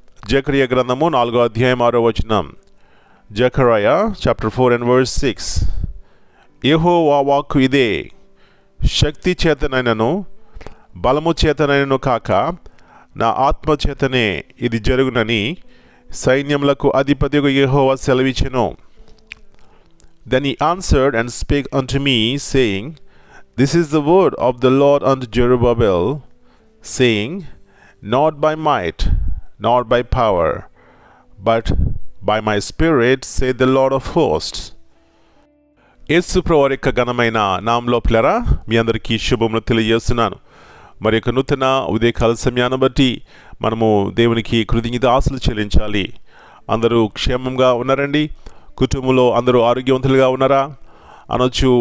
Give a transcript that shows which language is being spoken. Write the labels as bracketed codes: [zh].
[te] జకరియా గ్రంథము 4వ అధ్యాయం 6వ వచనం. Zechariah [en] Chapter 4 and verse 6. [te] యెహోవా వాక్కు ఇదే, శక్తి చేతనైనను బలము చేతనైనను కాక నా ఆత్మ చేతనే ఇది జరుగునని సైన్యములకు అధిపతిగా యెహోవా సెలవిచ్చెను. [en] Then he answered and spake unto me, saying, This is the word of the Lord unto Zerubbabel, saying, Not by might, nor by power, but by my spirit, saith the Lord of hosts. [te] యేసు ప్రభువారి యొక్క ఘనమైన నామములో ప్రియులారా, మీ అందరికీ శుభములు తెలియజేస్తున్నాను. మరి యొక్క నూతన ఉదయకాల సమయాన్ని బట్టి మనము దేవునికి కృతజ్ఞతాస్తులు చెల్లించాలి. అందరూ క్షేమంగా ఉన్నారండి? కుటుంబంలో అందరూ ఆరోగ్యవంతులుగా ఉన్నారా అనొచ్చు.